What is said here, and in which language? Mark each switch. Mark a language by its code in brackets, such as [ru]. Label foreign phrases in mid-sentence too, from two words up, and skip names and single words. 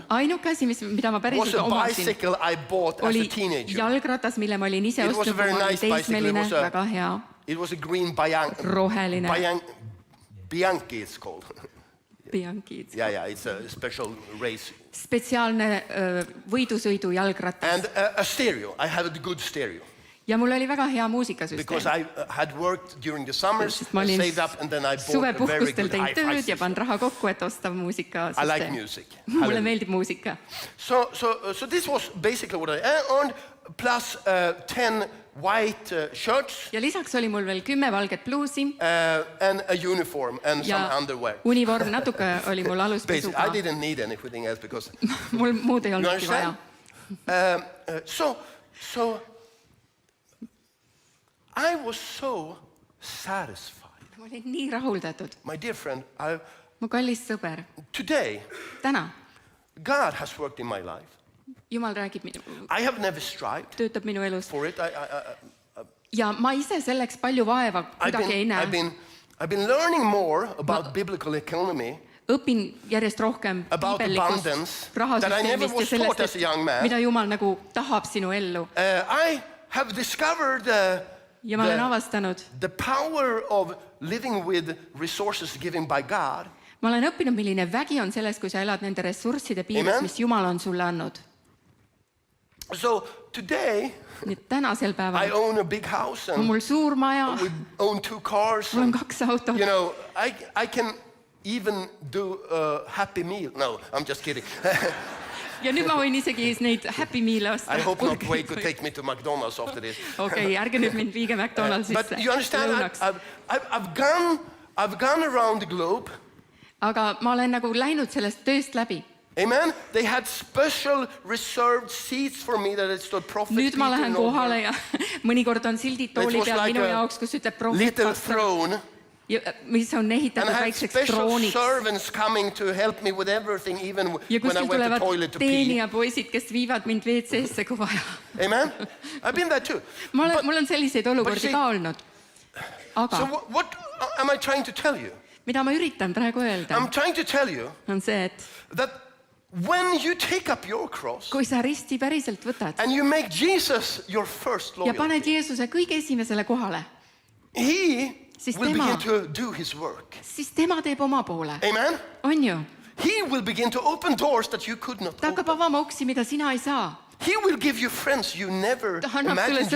[et] Ainuke asi, mida ma [en] was [et] päriselt [en] a [et] omasin, [en] bicycle I bought as [et] oli [en] a teenager. [et] jalgratas, mille ma olin ise [en] It was a [et] ostnud, [en] very [et] kui ma olin [en] nice bicycle. It [et] teismeline, [en] was a- [et] väga hea, [en] It was a green [et] roheline [en] Bianchi, it's called. Bianchi. Yeah, it's a special race. [et] Spetsiaalne võidusõidu jalgratas. [en] And a stereo. I had a good stereo. [et] Ja mul oli väga hea [en] Because [et] muusikasüsteem. [en] I had worked during the summers, [et] Sest ma olin [en] saved up, and then I bought a very [et] suvepuhkustel [en] good [et] teinud [en] hi-fi [et] tööd ja [en] system. [et] pannud raha kokku, et osta muusikasüsteem. [en] I like music. [et] Mulle Hallelujah. meeldib muusika. [en] So this was basically what I earned, plus 10 white shirts [et] Ja lisaks oli mul veel 10 valget pluusi [en] and a uniform and some [et] ja [en] underwear. [et] univorm, natuke oli mul [en] Basically, [et] aluspesuga. [en] I didn't need anything else because [et] Mul muud ei [en] you [et] olnudki vaja. [en] understand? So I was so satisfied. [et] Ma olin nii rahuldatud. [en] My dear friend, [et] Mu kallis sõber, [en] today [et] täna [en] God has worked in my life. [et] Jumal räägib minu, [en] I have never strived [et] töötab minu elus. [en] for it. [et] Ja ma ise selleks palju vaeva kuidagi ei näe. [en] I've been learning more about biblical economy, [et] Õpin järjest rohkem [en] about [et] piibellikust [en] abundance that I never [et] rahasüsteemist ja [en] was taught as [et] sellest, [en] a young man. [et] mida Jumal nagu tahab sinu ellu. [en] I have discovered [et] Ja ma olen avastanud, [en] the power of living with resources given by God. [et] ma olen õppinud, milline vägi on selles, kui sa elad nende ressursside piires, Amen. mis Jumal on sulle andnud. [en] So today, [et] Nii et tänasel [en] I [et] päeval [en] own a big house [et] on [en] and [et] mul suur maja, [en] we own 2 cars. [et] mul on [en] And, [et] 2 autot. [en] you know, I can even do a happy meal. No, I'm just kidding. [et] Ja nüüd ma võin isegi neid Happy Meal'e osta. [en] I hope not Wade could take me to McDonald's after this. [et] Okei, ärge nüüd mind viige McDonaldsisse [en] But you understand, [et] lõunaks. [en] I've gone around the globe. [et] Aga ma olen nagu läinud sellest tööst läbi. [en] Amen. They had special reserved seats for me that it stood Prophet [et] Nüüd ma [en] Peter [et] lähen [en] Nobel. [et] kohale ja mõnikord on sildid [en] It [et] tooli [en] was [et] peal [en] like [et] minu [en] a [et] jaoks, kus ütleb prohvet [en] little [et] pastor, [en] throne. [et] mis on [en] And I [et] ehitatud [en] had [et] väikseks [en] special [et] trooniks. [en] servants coming to help me with everything, even [et] Ja [en] when I [et] kuskilt [en] went to [et] tulevad [en] toilet to pee. [et] teenijapoisid, kes viivad mind WC-sse, kui vaja. [en] Amen. I've been there too. [et] Mul on selliseid olukordi see- ka olnud. [en] So [et] Aga [en] what am I trying to tell you? [et] mida ma üritan praegu öelda, [en] I'm trying to tell you [et] on see, et [en] that when you take up your cross [et] kui sa risti päriselt võtad [en] and you make Jesus your first [et] ja paned [en] loyalty, [et] Jeesuse kõige esimesele kohale, [en] he [et] Siis [en] will [et] tema- [en] begin to do his work. [et] siis tema teeb oma poole. [en] Amen? [et] On ju? [en] He will begin to open doors that you could not [et] Ta hakkab [en] open. [et] avama uksi, mida sina ei saa. [en] He will give you friends you never [et] Ta annab sulle [en] imagined you